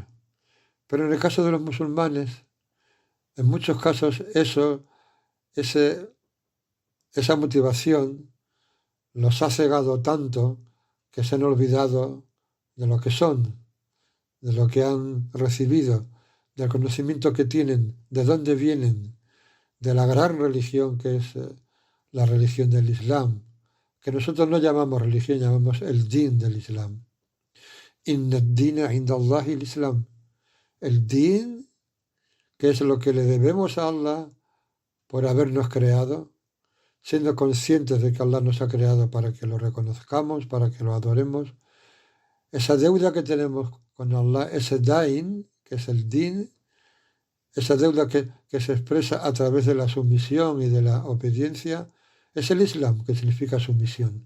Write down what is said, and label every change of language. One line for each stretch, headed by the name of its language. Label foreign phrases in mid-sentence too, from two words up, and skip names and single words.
Spanish: Pero en el caso de los musulmanes, en muchos casos esa motivación los ha cegado tanto que se han olvidado de lo que son, de lo que han recibido, del conocimiento que tienen, de dónde vienen, de la gran religión que es la religión del Islam, que nosotros no llamamos religión, llamamos el din del Islam.
Arabic: إن الدين عند الله الإسلام.
Spanish: El din, que es lo que le debemos a Allah por habernos creado, siendo conscientes de que Allah nos ha creado para que lo reconozcamos, para que lo adoremos. Esa deuda que tenemos con Allah, ese dain, que es el din, esa deuda que se expresa a través de la sumisión y de la obediencia, es el Islam, que significa sumisión.